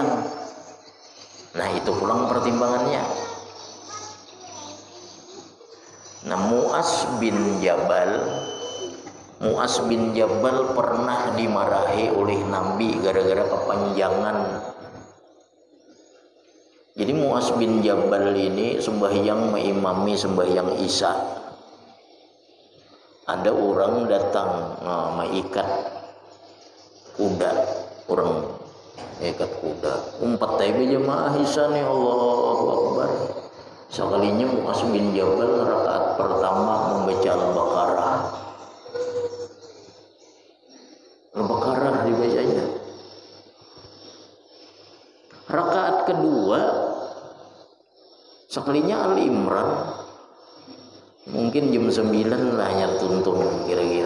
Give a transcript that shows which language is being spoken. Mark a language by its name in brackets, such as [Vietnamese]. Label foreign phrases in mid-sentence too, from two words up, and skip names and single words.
[Banjar] Nah itu pulang pertimbangannya. Nah Mu'az bin Jabal pernah dimarahi oleh Nabi gara-gara kepanjangan. Jadi Mu'az bin Jabal ini sembahyang mengimami sembahyang Isya. Ada orang datang mengikat kuda, orang ikat kuda. Umpat taibe jemaah Isya nih, [Arabic] Allahu Akbar. [Banjar] Sekalinya Mu'az bin Jabal rakaat pertama membaca Al-Baqarah. Al-Baqarah dibacanya. Rakaat kedua sekalinya Al-Imran, mungkin jam 9 lah nyar tuntun kira-kira.